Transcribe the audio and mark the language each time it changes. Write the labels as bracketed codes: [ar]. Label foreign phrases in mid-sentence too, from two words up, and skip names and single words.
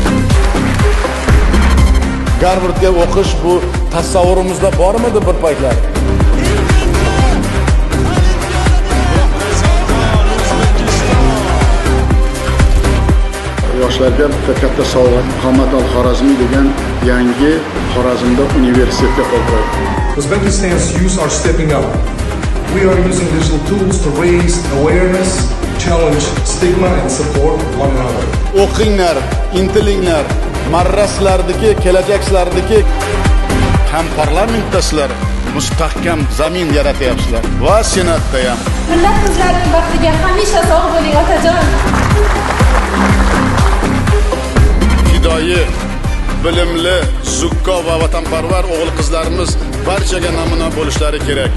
[uz] Garvardga o'qish bu tasavvurimizda bormidi bir paytlar? Yoshlarga katta sovg'a Muhammad al-Xorazmiy degan yangi Xorazmda universitetga qoldiradi. [en] Uzbekistan's youth are stepping up. We are using digital tools to raise awareness, challenge stigma and support one another. [uz] O'qinglar, intilinglar, marra sizlardagi, kelajak sizlardagi. Ham parlamentda sizlar mustahkam zamin yaratyapsizlar va senatda ham. Millat qizlarining baxtiga hamisha sog' bo'ling otajon. Fidoyi, bilimli, zukko va vatanparvar o'g'il qizlarimiz barchaga namuna bo'lishlari kerak.